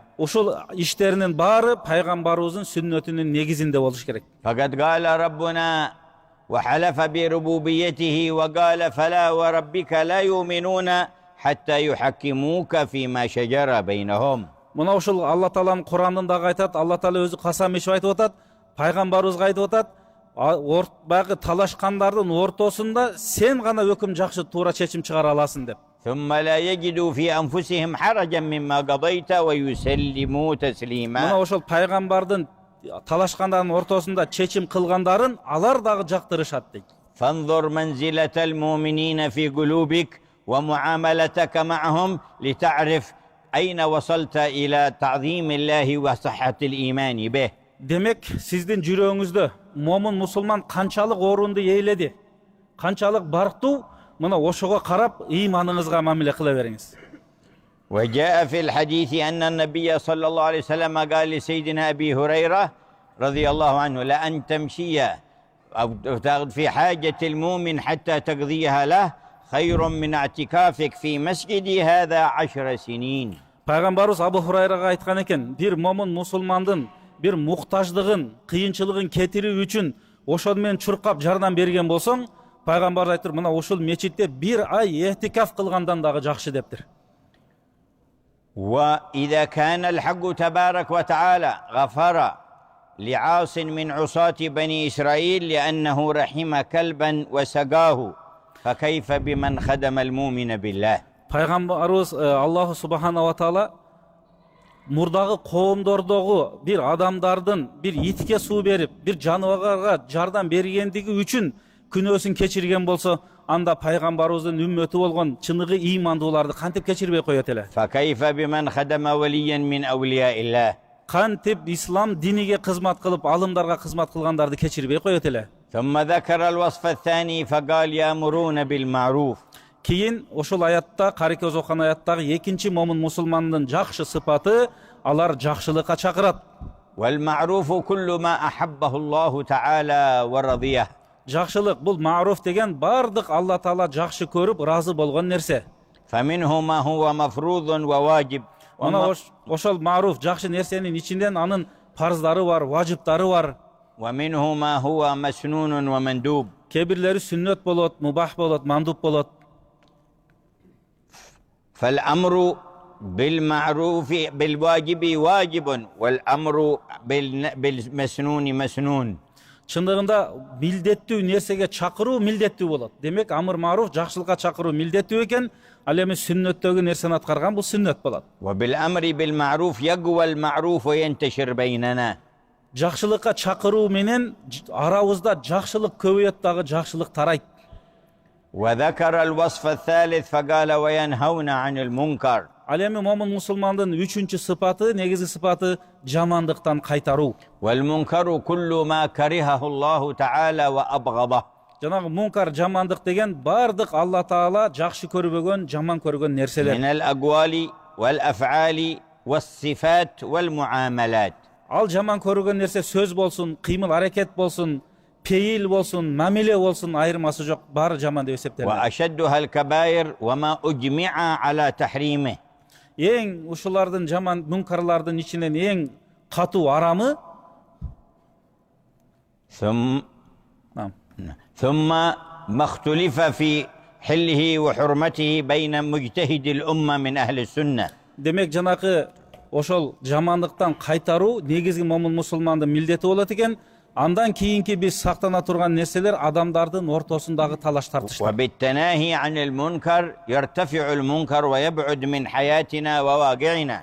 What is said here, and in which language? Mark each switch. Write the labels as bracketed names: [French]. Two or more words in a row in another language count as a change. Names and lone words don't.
[Kyrgyz] Ушул иштеринин баары пайгамбарыбыздын сүннөтүнүн негизинде болуш керек. [Arabic] فقد قال ربنا وحلف بربوبيته وقال فلا وربك لا يؤمنون حتى يحكموك فيما شجر بينهم. [Kyrgyz] Мына ушул Алла Тааланын Куранында айтат, Алла Таала өзү касам ичип айтып атат, пайгамбарыбызга айтып атат, баягы талашкандардын ортосунда сен гана өкүм жакшы туура чечим чыгара аласың деп. [Arabic] ثم لا يجدوا في أنفسهم حرجا مما قضيت ويسلموا تسليما. [Kyrgyz] Мына ошол пайгамбардын талашкандардын ортосунда чечим кылгандарын алар дагы жактырышат дейт. [Arabic] فانظر منزلة المؤمنين في قلوبك ومعاملتك معهم لتعرف أين وصلت إلى تعظيم الله وصحة الإيمان به. [Kyrgyz] Демек, сиздин жүрөгүңүздө момун мусулман канчалык орунду ээледи, канчалык барктуу, мына ошого карап ыйманыңызга мамиле кыла бериңиз. [Arabic] وجاء في الحديث أن النبي صلى الله عليه وسلم قال لسيدنا أبي هريرة رضي الله عنه: لأن تمشي أو في حاجة المؤمن حتى تقضيها له خير من اعتكافك في مسجدي هذا 10 سنين. [Kyrgyz] Пайгамбарыбыз Абу Хурайрага айткан экен, бир момун мусулмандын бир муктаждыгын, кыйынчылыгын кетирүү үчүн ошол менен чуркап жардам берген болсоң, пайгамбар айтыр, мына ушул мечитте бир ай этикаф кылгандан дагы жакшы дептир. [Arabic] وإذا كان الحق تبارك وتعالى غفر لعاص من عصاة بني إسرائيل لأنه رحم كلبا وسقاه فكيف بمن خدم المؤمن بالله. [Kyrgyz] Пайгамбарыбыз Аллах [Arabic] سبحانه تعالى [Kyrgyz] мурдагы коомдордогу бир адамдардын бир итке суу берип, бир жаныбарга жардам бергендиги үчүн күнөөсүн кечирген болсо, анда пайгамбарыбыздын үммөтү болгон чыныгы ыймандууларды кантип кечирбей коет эле? [Arabic] فكيف بمن خدم وليا من أولياء الله. [Kyrgyz] Кантип ислам диниге кызмат кылып, алымдарга кызмат кылгандарды кечирбей коет эле? [Arabic] ثم ذكر الوصف الثاني فقال يأمرون بالمعروف. [Kyrgyz] Кийин ошол аятта, карекөз окуган аяттагы экинчи момун мусулмандын жакшы сыпаты, алар жакшылыкка чакырат. [Arabic] والمعروف كل ما أحبه الله تعالى ورضيه. [Kyrgyz] Жакшылык бул маруф деген бардык Алла Таала жакшы көрүп, разы болгон нерсе. [Arabic] فمنه ما هو مفروض وواجب. [Kyrgyz] Мына ошол маруф жакшы нерсенин ичинден анын парздары бар, важиптары бар. [Arabic] ومنه ما هو مسنون ومندوب. [Kyrgyz] Кээ бирлери сүннөт болот, мубах болот, мандуп болот. [Arabic] فالأمر بالمعروف بالواجب واجب والأمر بالمسنون مسنون. [Kyrgyz] Чындыгында милдеттүү нерсеге чакыруу милдеттүү болот. Демек, [Arabic] أمر معروف [Kyrgyz] жакшылыкка чакыруу милдеттүү экен, ал эми сүннөттөгү нерсени аткарган бул сүннөт болот. [Arabic] وبالأمر بالمعروف يقوى المعروف وينتشر بيننا. [Kyrgyz] Жакшылыкка чакыруу менен арабызда жакшылык көбөйөт дагы жакшылык тарайт. [Arabic] وذكر الوصف الثالث فقال وينهون عن المنكر. [Kyrgyz] Ал эми момун мусулмандын үчүнчү сыпаты, негизги сыпаты жамандыктан кайтаруу. [Arabic] والمنكر كل ما كرهه الله تعالى وأبغضه. [Kyrgyz] Жанагы мункар, жамандык деген бардык Алла Таала жакшы көрбөгөн, жаман көргөн нерселер. [Arabic] من الأقوال والأفعال والصفات والمعاملات. [Kyrgyz] Ал жаман көргөн нерсе сөз болсун, кыймыл аракет болсун, пейил болсун, мамиле болсун, айырмасы жок, баары жаман деп эсептелет. [Arabic] وأشدها الكبائر وما أجمع على تحريمه. [Kyrgyz] Эң ушулардын жаман мункарлардын ичинен эң катуу арамы [Arabic] ثم ما اختلف في حله وحرمته بين مجتهد الأمة من أهل السنة. [Kyrgyz] Демек, жанакы ошол жамандыктан кайтаруу негизги момун мусулмандын милдети болот экен. Андан кийинки биз сактана турган нерселер адамдардын ортосундагы талаш тартыштар. [Arabic] وبالتناهي عن المنكر يرتفع المنكر ويبعد من حياتنا وواقعنا.